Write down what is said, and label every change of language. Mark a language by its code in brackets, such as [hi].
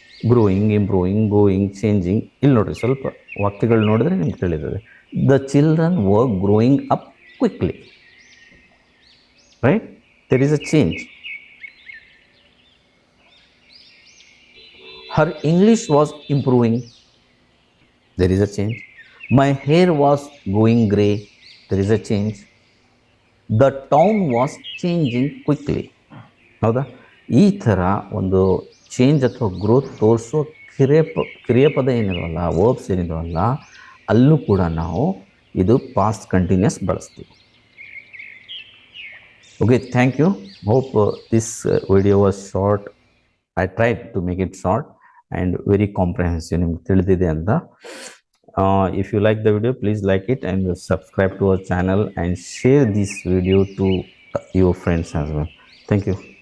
[en] Growing, improving, going, changing. [kn] ಇಲ್ಲಿ ನೋಡಿರಿ, ಸ್ವಲ್ಪ ವಾಕ್ಯಗಳು ನೋಡಿದ್ರೆ ನಿಮ್ಗೆ ತಿಳಿತದೆ. [en] The children were growing up quickly, right? There is a change. Her English was improving, there is a change. My hair was going grey, there is a change. The town was changing quickly. [kn] ಹೌದಾ? ಈ ಥರ ಒಂದು change ಅಥವಾ growth ತೋರಿಸೋ ಕ್ರಿಯಾಪದ ಏನಿರೋಲ್ಲ, verbs ಏನಿರೋಲ್ಲ, ಅಲ್ಲೂ ಕೂಡ ನಾವು ಇದು ಪಾಸ್ಟ್ ಕಂಟಿನ್ಯೂಸ್ ಬಳಸ್ತೀವಿ. [en] Okay, thank you. Hope this video was short. I tried to make it short and very comprehensive. [kn] ನಿಮ್ಗೆ ತಿಳಿದಿದೆ ಅಂತ. [en] If you like the video, please like it and subscribe to our channel and share this video to your friends as well. Thank you.